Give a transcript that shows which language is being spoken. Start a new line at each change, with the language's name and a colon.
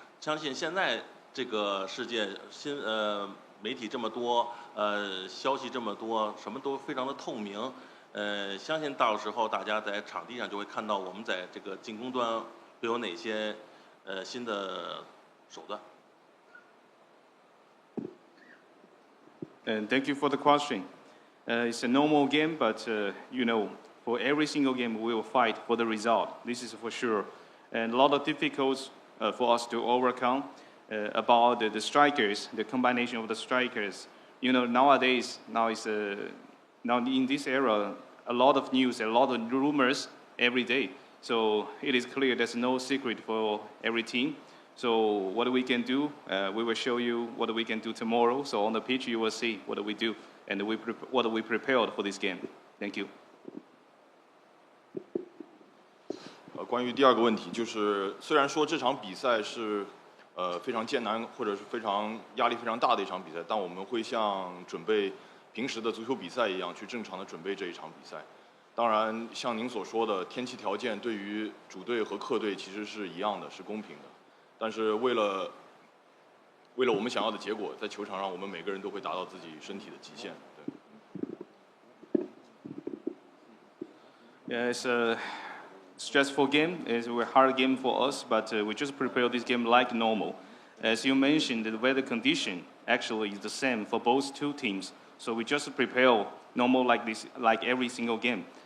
Chinese: 相信现在这个世界媒体这么多，消息这么多，什么都非常的透明。相信到时候大家在场地上就会看到我们在这个进攻端会有哪些新的手段。
English: And thank you for the question. It's a normal game, but you know, for every single game we will fight for the result. This is for sure. And a lot of difficulties for us to overcome about the strikers, the combination of the strikers. You know, nowadays, now in this era, a lot of news, a lot of rumors every day. So it is clear there's no secret for every team. So what we can do, we will show you what we can do tomorrow. So on the pitch, you will see what we do and what we prepared for this game. Thank you.
Chinese: 关于第二个问题，就是虽然说这场比赛是非常艰难或者是非常压力非常大的一场比赛，但我们会像准备平时的足球比赛一样，去正常的准备这一场比赛。当然，像您所说的，天气条件对于主队和客队其实是一样的，是公平的。但是为了我们想要的结果，在球场上我们每个人都会达到自己身体的极限。对。
English: Yeah, it's a stressful game. It's a hard game for us, but we just prepare this game like normal. As you mentioned, the weather condition actually is the same for both two teams. So we just prepare normal like this, like every single game.